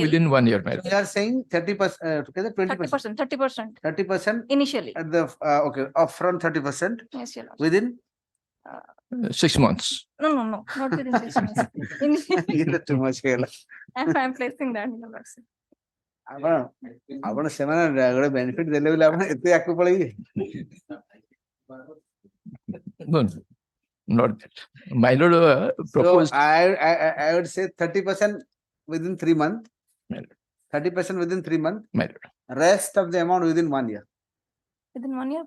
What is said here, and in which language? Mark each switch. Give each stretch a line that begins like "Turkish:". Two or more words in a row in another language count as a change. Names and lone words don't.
English: within 1 year, So madam. you are saying 30%, 20%, 30%. 30% Initially. at the, okay, upfront 30% Yes, your lordship. within. 6 months. No, not within 6 months. It's too much here. I'm placing that in the lordship.
Odia: ଆପଣ ସେମାନେ ଗୋଟେ ବେନିଫିଟ ଦେଲେ ବୋଲି ଆପଣ ଏତେ ଆଗକୁ ପଳେଇବେ
English: No, not that. My lord proposed. So I would say 30% within 3 months. 30% within 3 months. My lord. Rest of the amount within 1 year. Within 1 year, but